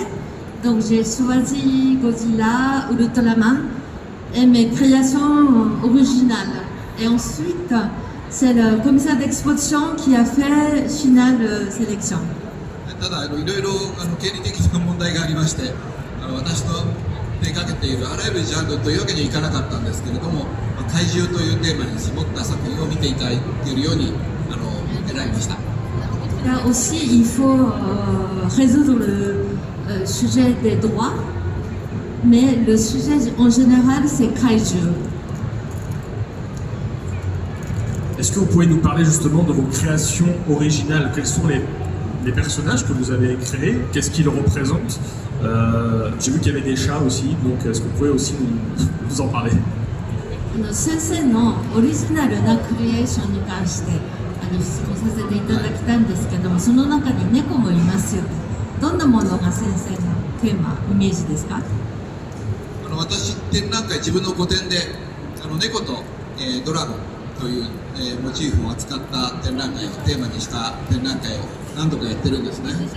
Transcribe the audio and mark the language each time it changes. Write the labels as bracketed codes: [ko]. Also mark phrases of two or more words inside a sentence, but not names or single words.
[fr] Donc j'ai choisi Godzilla, Ultraman et mes créations originales. Et ensuite, c'est le commissaire d'exposition qui a fait finale sélection. [ja] ただいろいろ経理的な問題がありまして、私の手掛けているあらゆるジャンルというわけにはいかなかったんですけれども、怪獣というテーマに絞った作品を見ていただいているように選びました。 [fr] Là aussi, il faut résoudre le sujet des droits, mais le sujet en général, c'est kaiju. Est-ce que vous pouvez nous parler justement de vos créations originales? Quels sont les personnages que vous avez créés? Qu'est-ce qu'ils représentent? J'ai vu qu'il y avait des chats aussi, donc est-ce que vous pouvez aussi nous en parler? [ja] 先生のオリジナルなクリエーションに関して質問させていただきたいんですけども、その中に猫もいますよ。どんなものが先生のテーマ、イメージですか？私展覧会、自分の個展で猫と、ドラゴンという、モチーフを扱った展覧会をテーマにした展覧会を何度かやってるんですね。